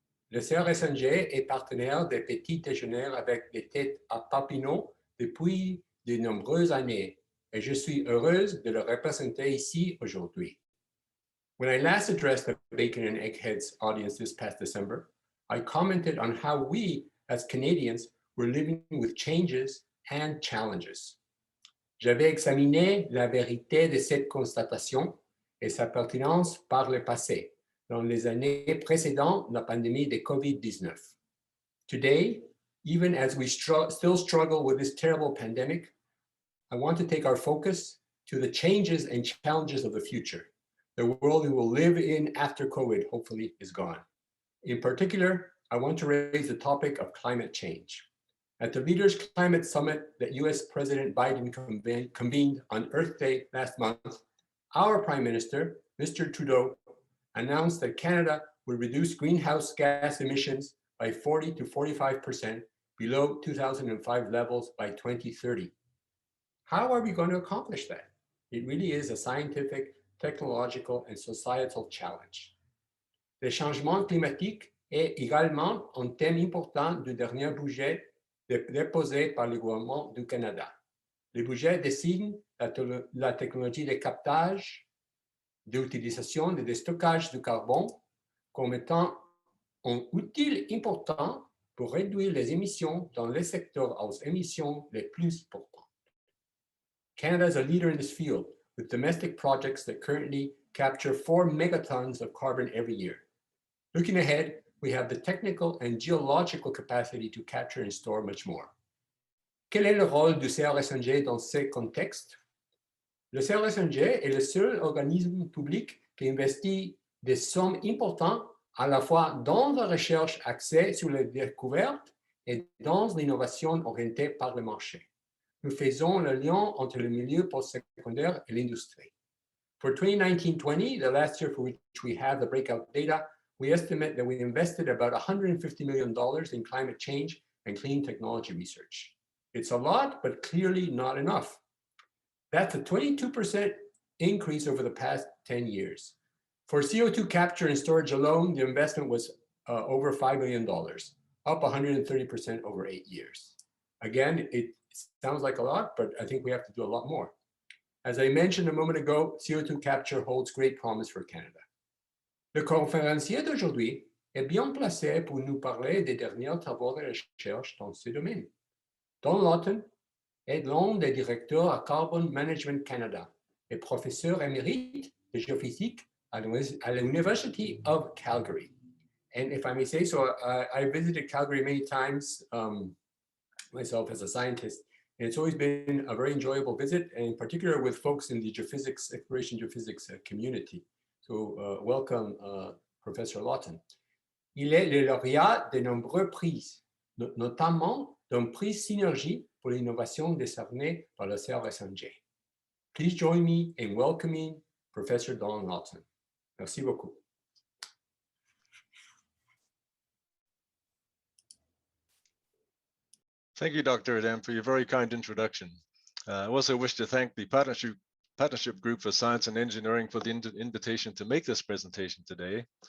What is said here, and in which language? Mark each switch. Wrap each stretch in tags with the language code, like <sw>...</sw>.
<fr>Le CRSNG est partenaire des petits déjeuners avec des têtes à papineaux depuis de nombreuses années, et je suis heureuse de le représenter ici aujourd'hui.</fr> <en>When I last addressed the Bacon and Eggheads audience this past December, I commented on how we, as Canadians, were living with changes and challenges.</en> <fr>J'avais examiné la vérité de cette constatation et sa pertinence par le passé, dans les années précédant la pandémie de COVID-19.</fr> <en>Today, even as we still struggle with this terrible pandemic, I want to take our focus to the changes and challenges of the future. The world we will live in after COVID, hopefully, is gone. In particular, I want to raise the topic of climate change. At the Leaders' Climate Summit that US President Biden convened on Earth Day last month, our Prime Minister, Mr. Trudeau, announced that Canada would reduce greenhouse gas emissions by 40 to 45% below 2005 levels by 2030. How are we going to accomplish that? It really is a scientific, technological, and societal challenge.</en> <fr>Le changement climatique est également un thème important du dernier budget déposé par le gouvernement du Canada. Le budget désigne la technologie de captage, d'utilisation et de stockage du carbone comme étant un outil important pour réduire les émissions dans les secteurs aux émissions les plus importantes.</fr> <en>Canada is a leader in this field with domestic projects that currently capture 4 megatons of carbon every year. Looking ahead, we have the technical and geological capacity to capture and store much more.</en> <fr>Quel est le rôle du CRSNG dans ce contexte? Le CRSNG est le seul organisme public qui investit des sommes importantes à la fois dans la recherche axée sur les découvertes et dans l'innovation orientée par le marché. Nous faisons le lien entre le milieu postsecondaire et l'industrie.</fr> <en>For 2019-20, the last year for which we have the breakout data, we estimate that we invested about $150 million in climate change and clean technology research. It's a lot, but clearly not enough. That's a 22% increase over the past 10 years. For CO2 capture and storage alone, the investment was over $5 million, up 130% over 8 years. Again, it sounds like a lot, but I think we have to do a lot more. As I mentioned a moment ago, CO2 capture holds great promise for Canada.</en> <fr>Le conférencier d'aujourd'hui est bien placé pour nous parler des derniers travaux de recherche dans ce domaine. Dr Lawton est l'un des directeurs à Carbon Management Canada et professeur émérite de géophysique à l'University of Calgary.</fr> <en>And if I may say so, I visited Calgary many times myself as a scientist, and it's always been a very enjoyable visit, and in particular with folks in the geophysics, exploration geophysics community. So welcome, Professor Lawton.</en> <fr>Il est le lauréat de nombreux prix, notamment d'un prix Synergie pour l'innovation décerné par le CRSNG.</fr> <en>Please join me in welcoming Professor Dr Lawton.</en> <fr>Merci beaucoup.</fr> <en>Thank you, Dr. Adam, for your very kind introduction. I also wish to thank the Partnership Group for Science and Engineering for the invitation to make this presentation today.</en>